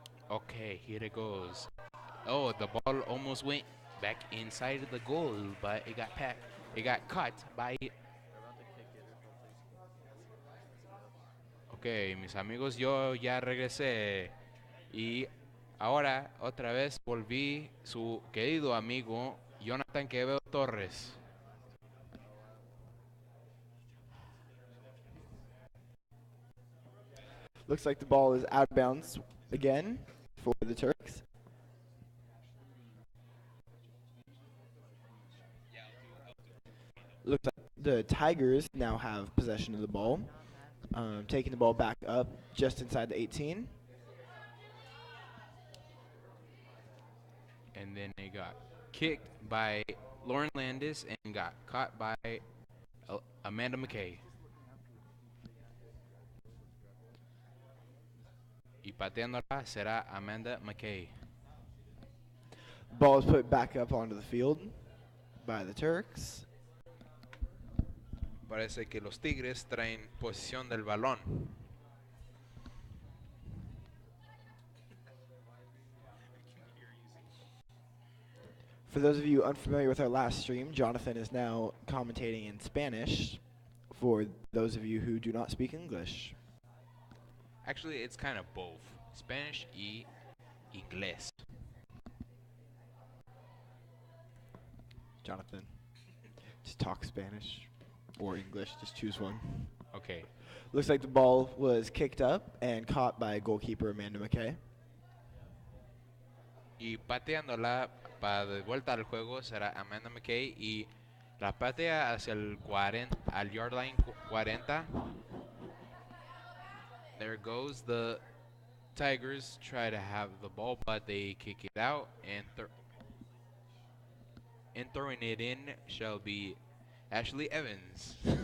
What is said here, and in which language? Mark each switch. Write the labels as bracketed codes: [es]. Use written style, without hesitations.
[en] Okay, here it goes. Oh, the ball almost went back inside of the goal, but it got caught by. [es] Ok, mis amigos, yo ya regresé y ahora otra vez volví su querido amigo Jonathan Quevedo Torres. [en] Looks like the ball is out of bounds again for the Turks. Looks like the Tigers now have possession of the ball, taking the ball back up just inside the 18. And then it got kicked by Lauren Landis and got caught by Amanda McKay. [es] Y pateándola será Amanda McKay. [en] Ball is put back up onto the field by the Turks. [es] Parece que los Tigres traen posición del balón. [en] For those of you unfamiliar with our last stream, Jonathan is now commentating in Spanish for those of you who do not speak English. Actually, it's kind of both. [es] Spanish y inglés. [en] Jonathan, just talk Spanish or English, just choose one. Okay. Looks like the ball was kicked up and caught by goalkeeper Amanda McKay. [es] Y pateándola para de vuelta al juego será Amanda McKay y la patea hacia el 40, al yard line 40. [en] There goes the Tigers. Try to have the ball, but they kick it out, and throwing it in shall be Ashley Evans.